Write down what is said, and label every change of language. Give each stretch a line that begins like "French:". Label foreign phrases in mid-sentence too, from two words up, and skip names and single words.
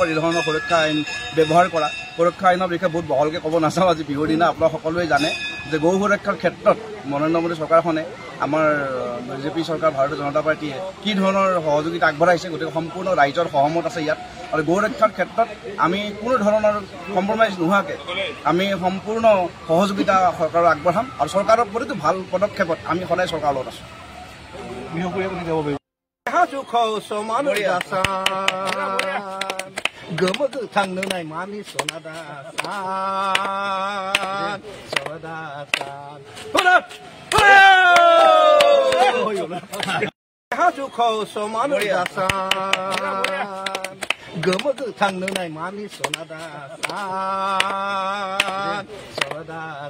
Assamese: এই ধৰণৰ সুৰক্ষা আইন ব্যৱহাৰ কৰা সুৰক্ষা আইনৰ বিষয়ে বহুত বহলকৈ ক'ব নাচাওঁ আজি বিহুৰ দিনা আপোনালোক সকলোৱে জানে যে গৌ সুৰক্ষাৰ ক্ষেত্ৰত নৰেন্দ্ৰ মোদী চৰকাৰখনে আমাৰ বিজেপি চৰকাৰ ভাৰতীয় জনতা পাৰ্টীয়ে কি ধৰণৰ সহযোগিতা আগবঢ়াইছে গতিকে সম্পূৰ্ণ ৰাইজৰ সহমত আছে ইয়াত আৰু গৌ ৰক্ষাৰ ক্ষেত্ৰত আমি কোনো ধৰণৰ কম্প্ৰমাইজ নোহোৱাকৈ আমি সম্পূৰ্ণ সহযোগিতা চৰকাৰক আগবঢ়াম আৰু চৰকাৰৰ প্ৰতিটো ভাল পদক্ষেপত আমি সদায় চৰকাৰৰ লগত আছোঁ
Bodo: गोमो थांनो नाय मानि सनादा सदा हाजुखौ समान गोमो थांनो नाय मानि सनादा सदा